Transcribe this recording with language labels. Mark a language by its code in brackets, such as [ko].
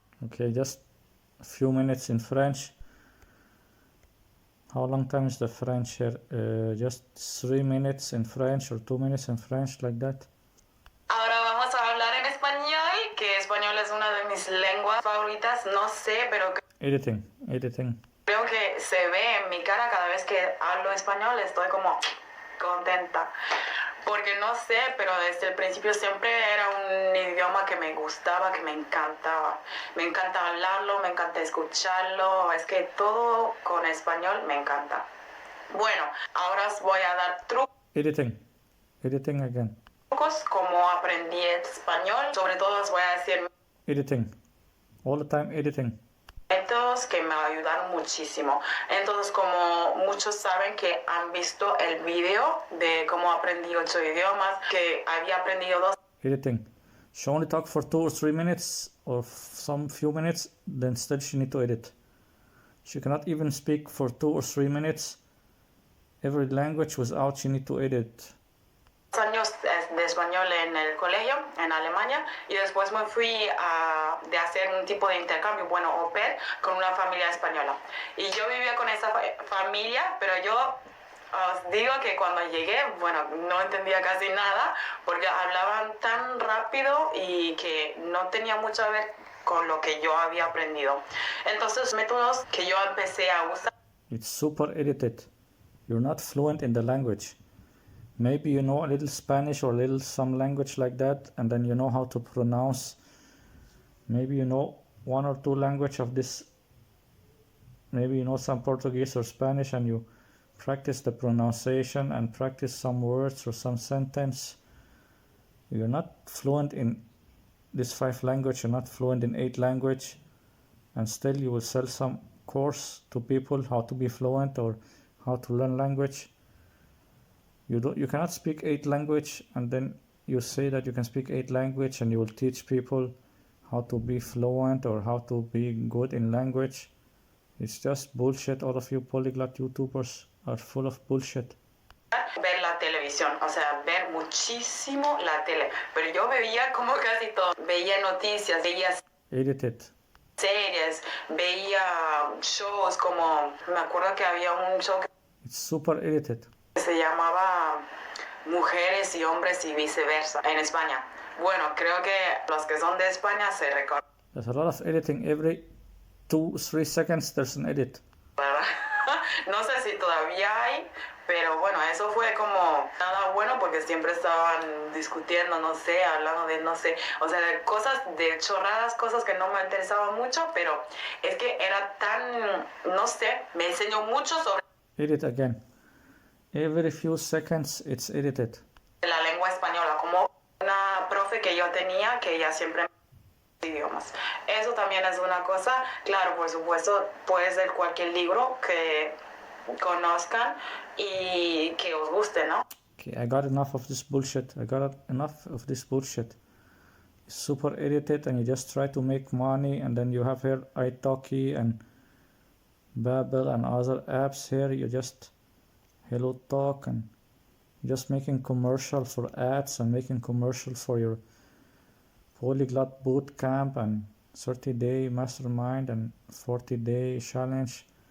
[en] Okay, just a few minutes in French. How long time is the French here? Just 3 minutes in French or 2 minutes in French, like that. [es] Ahora vamos a hablar en español, que español es una de mis lenguas favoritas. No sé, pero... [en] Editing. Editing. [es] Creo que se ve en mi cara cada vez que hablo español, estoy como contenta. Porque no sé, pero desde el principio siempre era un idioma que me gustaba, que me encantaba. Me encanta hablarlo, me encanta escucharlo. Es que todo con español me encanta. Bueno, ahora os voy a dar [en] Editing. Editing again. [es] trucos como aprendí español. Sobre todo os voy a decir [en] Editing. All the time editing. [es] métodos que me ayudaron muchísimo. Entonces, como muchos saben que han visto el video de cómo aprendí 8 idiomas, que había aprendido 2 [en] Editing. She only talk for 2 or 3 minutes or some few minutes, then still she need to edit. She cannot even speak for 2 or 3 minutes every language without she need to edit. [es] años de español en el colegio en Alemania y después me fui de hacer un tipo de intercambio, bueno, au pair, con una familia española. Y yo vivía con esa familia, pero yo os digo que cuando llegué, bueno, no entendía casi nada porque hablaban tan rápido y que no tenía mucho que ver con lo que yo había aprendido. Entonces, métodos que yo empecé a usar. [en] It's super edited. You're not fluent in the language. Maybe you know a little Spanish or a little some language like that, and then you know how to pronounce. Maybe you know 1 or 2 language of this. Maybe you know some Portuguese or Spanish, and you practice the pronunciation and practice some words or some sentence. You're not fluent in this 5 language, you're not fluent in 8 language, and still you will sell some course to people how to be fluent or how to learn language. You cannot speak 8 language and then you say that you can speak 8 language and you will teach people how to be fluent or how to be good in language. It's just bullshit. All of you polyglot YouTubers are full of bullshit. [es] Ver la televisión, o sea, ver muchísimo la tele, pero yo veía como casi todo, veía noticias, veía [en] Edited. [es] series, veía shows como, me acuerdo que había un show que [en] It's super edited. [es] se llamaba Mujeres y Hombres y Viceversa en España. Bueno, creo que los que son de España se recuerdan. [en] There's a lot of editing. Every 2-3 seconds there's an edit. [es] No sé si todavía hay, pero bueno, eso fue como nada bueno porque siempre estaban discutiendo, no sé, hablando de, no sé, o sea, de cosas, de chorradas, cosas que no me interesaban mucho, pero es que era tan, no sé, me enseñó mucho sobre [en] Edit again. Every few seconds it's edited. [es] la lengua española, como una profe que yo tenía que ella siempre idiomas. Eso también es una cosa, claro, por supuesto, puede ser cualquier libro que conozcan y que os guste, ¿no? [en] Okay, I got enough of this bullshit. It's super edited and you just try to make money and then you have here italki and Babbel and other apps here. You just Hello Talk and just making commercial for ads and making commercial for your Polyglot bootcamp and 30-day mastermind and 40-day challenge.